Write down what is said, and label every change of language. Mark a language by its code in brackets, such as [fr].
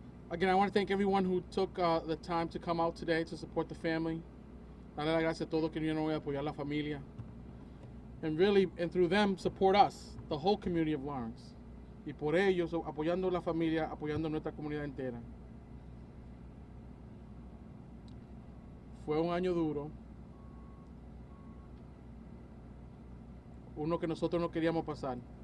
[en] Again, I want to thank everyone who took the time to come out today to support the family. [es] Darle las gracias a todos que vinieron hoy a apoyar la familia. [en] And really, and through them, support us, the whole community of Lawrence. [es] Y por ellos, apoyando la familia, apoyando nuestra comunidad entera. Fue un año duro. Uno que nosotros no queríamos pasar.